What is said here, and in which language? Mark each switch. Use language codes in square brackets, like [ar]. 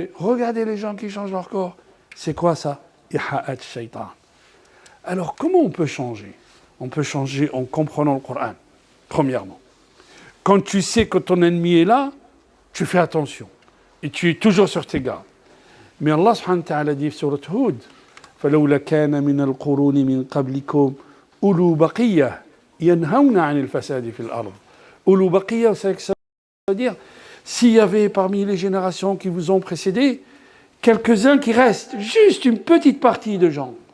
[fr] Regardez les gens qui changent leur corps. C'est quoi ça? Iha'at shaitan. Alors, comment on peut changer? On peut changer en comprenant le Coran, premièrement. Quand tu sais que ton ennemi est là, tu fais attention. Et tu es toujours sur tes gardes. [ar] Mais Allah subhanahu wa ta'ala dit sur Hud, فَلَوْلَا كَانَ مِنَ الْقُرُونِ مِنْ قَبْلِكُمْ أُولُو بَقِيَّةٍ يَنْهَوْنَ عَنِ الْفَسَادِ فِي الْأَرْضِ. [fr] أُولُو بَقِيَّةٍ, ça veut dire, s'il y avait parmi les générations qui vous ont précédé, quelques-uns qui restent, juste une petite partie de gens.